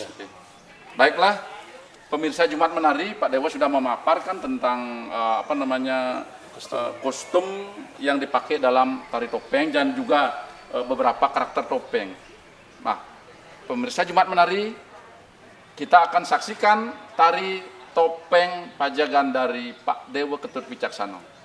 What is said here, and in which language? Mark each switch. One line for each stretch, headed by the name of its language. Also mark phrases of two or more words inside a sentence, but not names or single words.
Indonesian: Baiklah, pemirsa Jumat Menari, Pak Dewa sudah memaparkan tentang kostum yang dipakai dalam tari topeng dan juga beberapa karakter topeng. Nah, pemirsa Jumat Menari, kita akan saksikan tari topeng pajagan dari Pak Dewa Ketut Wicaksono.